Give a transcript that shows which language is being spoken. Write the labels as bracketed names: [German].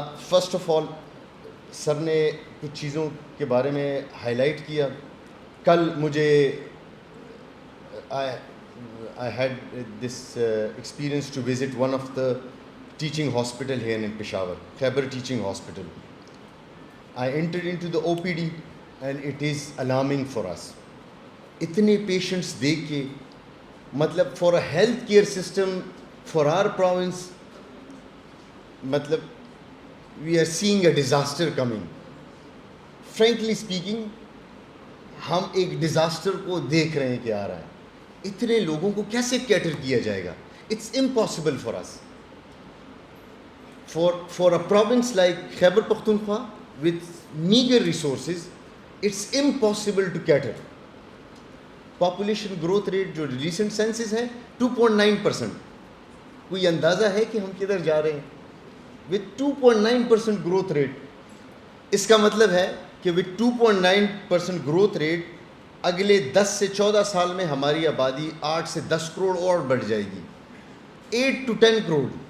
[English] First of all, [Urdu] سر نے کچھ چیزوں کے بارے میں ہائی لائٹ کیا. کل مجھے [English] I had this experience to visit one of the teaching hospital here in Peshawar, Khyber Teaching Hospital. I entered into the OPD and it is alarming for us. [Urdu] اتنے پیشنٹس دیکھ کے, مطلب [English] for a health care system for our province, [Urdu] مطلب [English] we are seeing a disaster coming. Frankly speaking, [Urdu] ہم ایک disaster کو دیکھ رہے ہیں کہ آ رہا ہے. اتنے لوگوں کو کیسے کیٹر کیا جائے گا؟ [English] It's impossible for us. For a province like Khyber Pakhtunkhwa with meager resources, it's impossible to cater. Population growth rate جو recent census ہے 2.9%. [Urdu] کوئی اندازہ ہے کہ ہم کدھر جا رہے ہیں؟ [English] With 2.9% growth rate, [Urdu] اس کا مطلب ہے کہ [English] with 2.9% [Urdu] گروتھ ریٹ اگلے 10 سے 14 سال میں ہماری آبادی 8 سے 10 کروڑ اور بڑھ جائے گی, [English] 8 to 10 [Urdu] کروڑ.